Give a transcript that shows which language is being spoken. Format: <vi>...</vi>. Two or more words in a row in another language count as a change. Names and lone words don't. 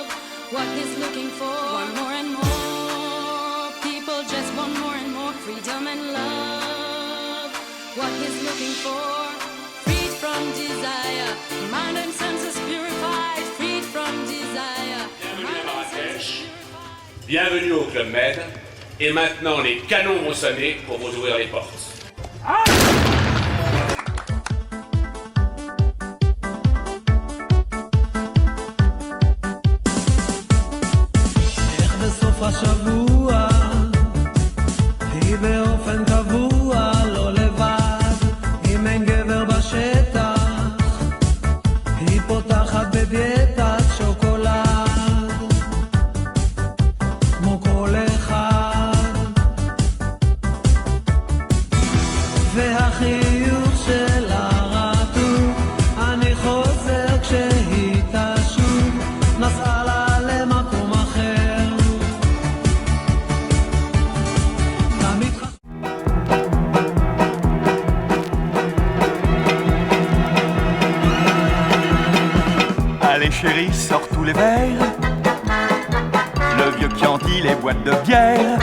<en>What he's looking for, want more and more, people just want more and more freedom and love. What he's looking for, freed from desire, mind and senses purified, freed from desire.</en> <fr>Bienvenue à Marrakech, bienvenue au Club Med, et maintenant les canons vont sonner pour vous ouvrir les portes.</fr> <he>בסוף השבוע היא באופן קבוע לא לבד אם אין גבר בשטח היא פותחת בדיאטת שוקולד כמו כל אחד והחיוך שלה רטוב אני חוזר כשהיא תשוב נסעה לה למקום אחר</he> <fr>Allez chérie, sors tous les verres. Le vieux Chianti, les boîtes de bière.</fr>